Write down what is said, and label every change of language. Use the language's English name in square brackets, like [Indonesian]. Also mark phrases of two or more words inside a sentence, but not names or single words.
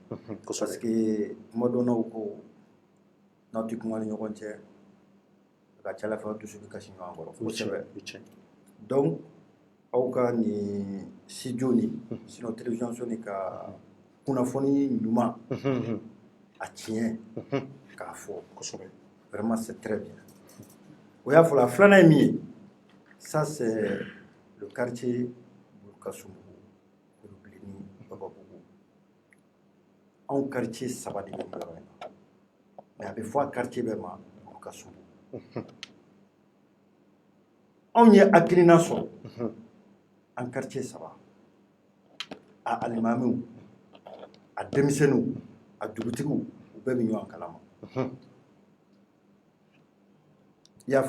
[French] parce que [Bambara] kuma dɔ n'aw ko n'aw tɛ kuma ni ɲɔgɔn cɛ a ka ca Ala fɛ aw dusu bɛ kasi ɲɔgɔn kɔrɔ kosɛbɛ donc aw ka nin studio nin sinon télévision so nin ka kunnafoni ɲuman a tiɲɛ k'a fɔ kosɛbɛ [French] vraiment c'est très bien [Bambara] o y'a fɔla filanan ye min ye [French] ça c'est le quartier [Bambara] Kasumbugu Kulubileni Bababugu anw quartier saba de bɛ nin yɔrɔ in na mais a bɛ fɔ a quartier bɛɛ ma Kasumbugu anw ye hakilina sɔrɔ an quartier saba a alimamiw a denmisɛnninw a dugutigiw u bɛɛ bɛ ɲɔgɔn kalama i y'a